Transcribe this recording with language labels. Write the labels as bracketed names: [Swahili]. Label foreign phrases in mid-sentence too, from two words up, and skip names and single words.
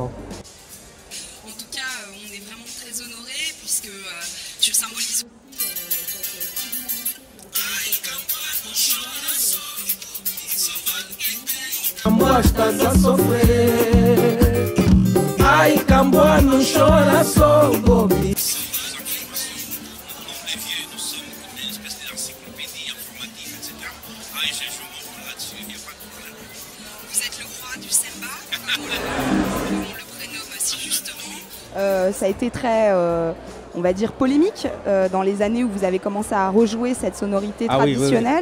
[French] En tout cas, on est vraiment très honorés puisque tu symbolises. [Portuguese] Camboa estás a sofrer. Ai, Camboa não chora, só o Gobi. [French] Vous êtes le roi du Semba, comme on le prénomme si justement. Ça a été très, on va dire, polémique dans les années où vous avez commencé à rejouer cette sonorité traditionnelle.